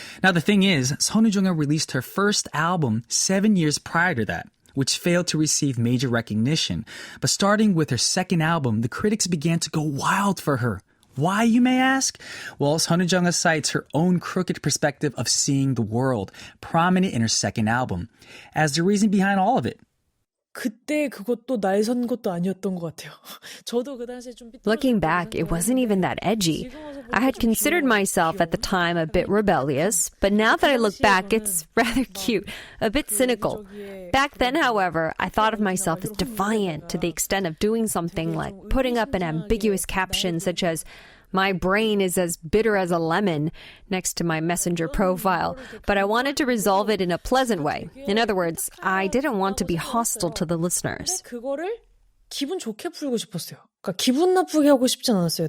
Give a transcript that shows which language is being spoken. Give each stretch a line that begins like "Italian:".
English: Now, the thing is, sunwoojunga released her first album 7 years prior to that, which failed to receive major recognition. But starting with her second album, the critics began to go wild for her. Why, you may ask? Well, sunwoojunga cites her own crooked perspective of seeing the world, prominent in her second album, as the reason behind all of it.
Korean: 그때 그것도 날 선 것도 아니었던 것 같아요. 저도 그 당시에 좀
English: Looking back, it wasn't even that edgy. I had considered myself at the time a bit rebellious, but now that I look back, it's rather cute, a bit cynical. Back then, however, I thought of myself as defiant to the extent of doing something like putting up an ambiguous caption such as, "My brain is as bitter as a lemon," next to my Messenger profile, but I wanted to resolve it in a pleasant way. In other words, I didn't want to be hostile to the listeners.
Korean: 그거를 기분 좋게 풀고 싶었어요. 그러니까 기분 나쁘게 하고 싶진 않았어요.